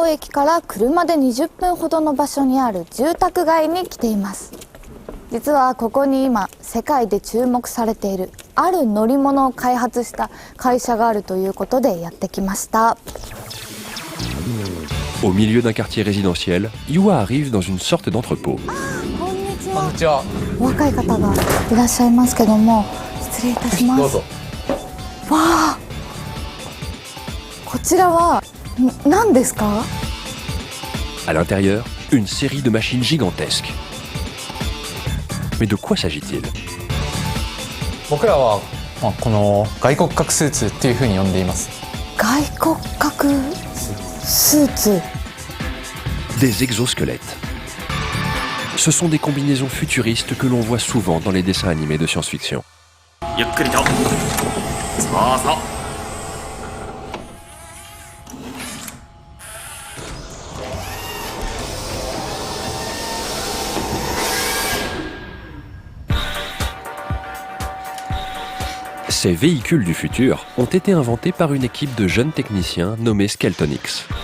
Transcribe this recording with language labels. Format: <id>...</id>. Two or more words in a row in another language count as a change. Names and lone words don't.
<ja>尾駅から車で20分ほどの場所にある住宅街に来ています。実はここに今世界で注目されているある乗り物を開発した会社があるということでやってきました。</ja> <fr>Au milieu d'un quartier résidentiel, Yua arrive dans une sorte d'entrepôt.</fr> <ja>こんにちは。こんにちは。お若い方がいらっしゃいますけども、失礼いたします。どうぞ。わあ、 ちらは何ですか？</ja> <fr>À l'intérieur, une série de machines gigantesques. Mais de quoi s'agit-il?</fr> <ja>僕らは、この外骨格スーツっていうふうに呼んでいます。外骨格スーツ。</ja> <fr>Des exosquelettes. Ce sont des combinaisons futuristes que l'on voit souvent dans les dessins animés de science-fiction.</fr> <ja>ゆっくりと。そうそう。</ja> <fr>Ces véhicules du futur ont été inventés par une équipe de jeunes techniciens nommés Skeltonix.</fr>